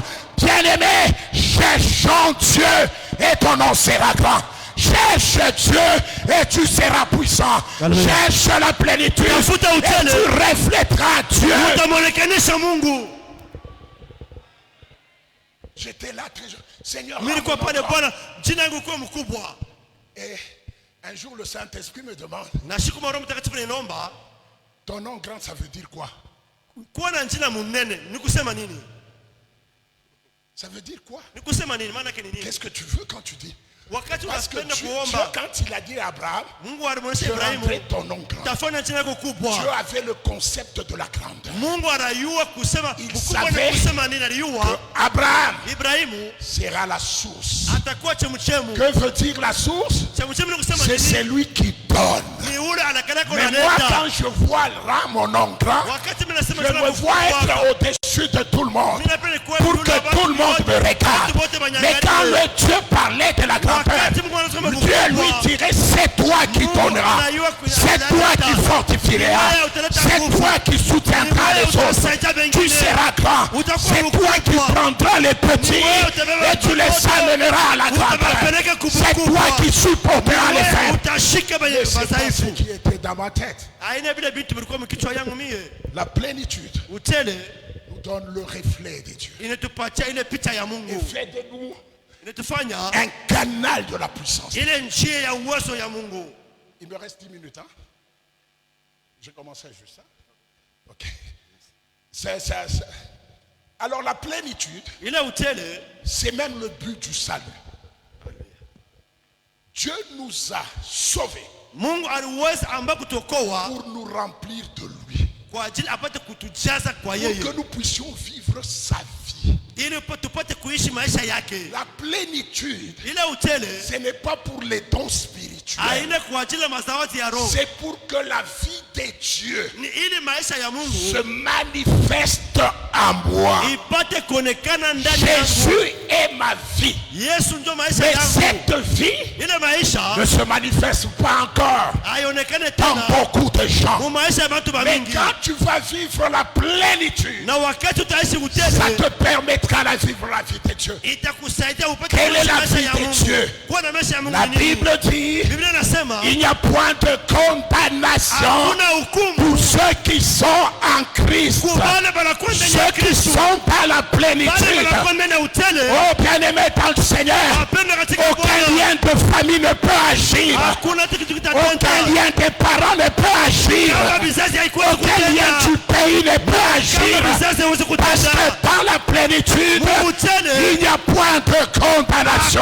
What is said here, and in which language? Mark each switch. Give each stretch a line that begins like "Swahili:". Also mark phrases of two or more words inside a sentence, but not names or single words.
French: Bien-aimé, cherchons Dieu et ton nom sera grand. Cherche Dieu et tu seras puissant. Alléluia. Cherche la plénitude
Swahili: Tafuta
French: et
Swahili: utele.
French: tu reflèteras Dieu.
Swahili: Utamonekanisha Mungu.
French: J'étais là très jeune. Seigneur,
Swahili: Mimi nilikuwa
French: rends mon
Swahili: pale
French: nom
Swahili: Bwana, jina yangu kuwa mkubwa.
French: Et un jour le Saint-Esprit me demande,
Swahili: Na siku Roho Mtakatifu ninomba,
French: ton nom grand ça veut dire quoi?
Swahili: kuwa na jina munene, ni kusema nini?
French: Ça veut dire quoi?
Swahili: Ni kusema nini? Maana yake ni nini?
French: Qu'est-ce que tu veux quand tu dis?
Swahili: Wakati
French: Parce que
Swahili: unapenda
French: Dieu,
Swahili: kuomba,
French: quand il a dit à Abraham,
Swahili: Mungu alimwonyesha
French: je
Swahili: Ibrahimu,
French: rendrai ton nom grand.
Swahili: tafanya jina yako
French: Dieu
Swahili: kubwa.
French: avait le concept de la grandeur.
Swahili: Mungu anayua kusema
French: Il
Swahili: ukubwa
French: savait
Swahili: ni kusema nini,
French: Que
Swahili: aliyua
French: Abraham
Swahili: Ibrahimu
French: sera la source.
Swahili: atakuwa chemuchemu.
French: Que veut dire la source?
Swahili: Chemuchemu ni kusema
French: C'est
Swahili: nini?
French: celui qui donne.
Swahili: Ni ule anakalaka
French: Mais moi,
Swahili: unaleta.
French: quand je vois rends mon nom grand,
Swahili: Wakati mimi nasema
French: je
Swahili: jina
French: me
Swahili: yangu
French: vois
Swahili: kubwa,
French: être au-dessus de tout le monde.
Swahili: mimi napenda kuwa
French: Pour
Swahili: yule
French: que
Swahili: watu
French: tout le monde me
Swahili: wote,
French: regarde.
Swahili: watu wote
French: Mais
Swahili: wanyangalie.
French: quand le Dieu parlait de la grandeur,
Swahili: Wakati Mungu anasema
French: Dieu lui
Swahili: kubwa,
French: dirait, c'est toi qui donneras, c'est toi qui fortifieras, c'est toi qui soutiendras les autres, tu seras grand, c'est toi qui prendras les petits et tu les amèneras à la grandeur, c'est toi qui supporteras les faibles.
Swahili: utashika benye
French: Et c'est pas ce
Swahili: madhaifu.
French: qui était dans ma tête.
Swahili: Aina vile vitu vilikuwa mkichwa yangu mie.
French: La plénitude
Swahili: Utele
French: nous donne le reflet de Dieu
Swahili: inatupatia ile picha ya
French: et
Swahili: Mungu.
French: fait de nous
Swahili: Inatufanya
French: un canal de la puissance.
Swahili: ile njia ya uwezo ya Mungu.
French: Il me reste 10 minutes, hein? Je commençais juste ça. Ok. Alors la plénitude,
Swahili: Ile utele
French: c'est même le but du salut. Dieu nous a sauvés
Swahili: Mungu aliweza amba kutokoa
French: pour nous remplir de lui.
Swahili: kwa ajili apate kutujaza kwa
French: Pour
Swahili: yeye
French: que nous puissions vivre sa vie.
Swahili: ili tupate kuishi maisha yake.
French: La plénitude,
Swahili: Ile utele
French: ce n'est pas pour les dons spirituels.
Swahili: aina kwa ajili ya mazawadi ya roho,
French: C'est pour que la vie de Dieu
Swahili: ni ili maisha ya Mungu
French: se manifeste en moi.
Swahili: ipate kuonekana ndani yangu.
French: Jésus est ma vie.
Swahili: Yesu ndio maisha
French: Mais
Swahili: yangu.
French: cette vie
Swahili: Ile maisha
French: ne se manifeste pas encore
Swahili: haionekane
French: dans
Swahili: tena
French: beaucoup de gens.
Swahili: mu maisha ya watu
French: Mais
Swahili: mingi,
French: quand tu vas vivre la plénitude,
Swahili: na wakati utaishi
French: ça
Swahili: utele
French: te permettra de vivre la vie de Dieu.
Swahili: itakusaidia upate
French: Quelle est
Swahili: kuishi
French: la
Swahili: maisha
French: vie
Swahili: ya
French: de
Swahili: Mungu.
French: Dieu?
Swahili: Kuwa na maisha ya Mungu
French: La
Swahili: ni nini?
French: Bible dit,
Swahili: Biblia inasema
French: il n'y a point de condamnation
Swahili: hakuna hukumu
French: pour ceux qui sont en Christ.
Swahili: kwa wale wanakuwa ndani ya
French: Ceux qui
Swahili: Kristo.
French: sont dans la plénitude. Oh bien-aimé dans le Seigneur, aucun lien de famille ne peut agir. Aucun lien des parents ne peut agir. Aucun lien du pays ne peut agir. Parce que dans la plénitude, il n'y a point de condamnation.